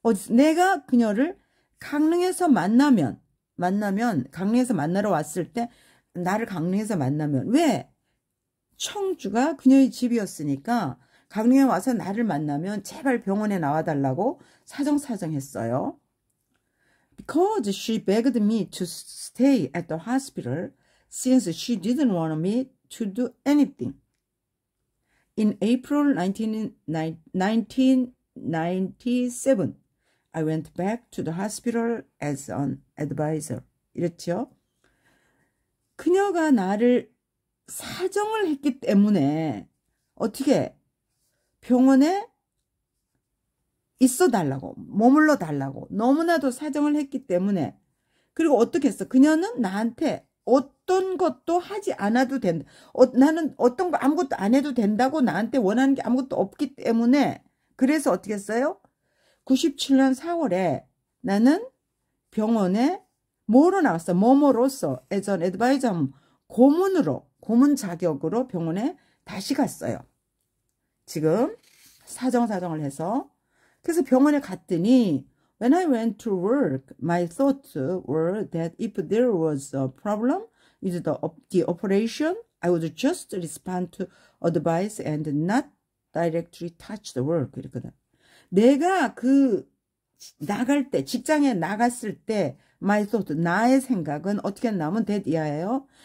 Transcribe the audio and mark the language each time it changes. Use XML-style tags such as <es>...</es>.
<ko>내가 그녀를 강릉에서 만나면 강릉에서 만나러 왔을 때 나를 강릉에서 만나면 왜? 청주가 그녀의 집이었으니까 강릉에 와서 나를 만나면 제발 병원에 나와달라고 사정사정했어요.</ko> <en>Because she begged me to stay at the hospital since she didn't want me to do anything. In April 1997, I went back to the hospital as an advisor.</en> <ko>이랬죠. 그녀가 나를 사정을 했기 때문에 어떻게 병원에 있어 달라고, 머물러 달라고 너무나도 사정을 했기 때문에 그리고 어떻게 했어? 그녀는 나한테 어떤 것도 하지 않아도 된다. 나는 어떤 거 아무것도 안 해도 된다고 나한테 원하는 게 아무것도 없기 때문에 그래서 어떻게 했어요? 97년 4월에 나는 병원에 뭐로 나왔어? 뭐뭐로서</ko> <en>as an advisor</en> <ko>고문 자격으로 병원에 다시 갔어요. 지금 사정을 해서 그래서 병원에 갔더니</ko> <en>when I went to work, my thoughts were that if there was a problem with the operation, I would just respond to advice and not directly touch the work.</en> <ko>이렇거든. 내가 나갈 때, 직장에 나갔을 때,</ko> <en>my thought,</en> <ko>나의 생각은 어떻게 나오면 that 이하예요.</ko>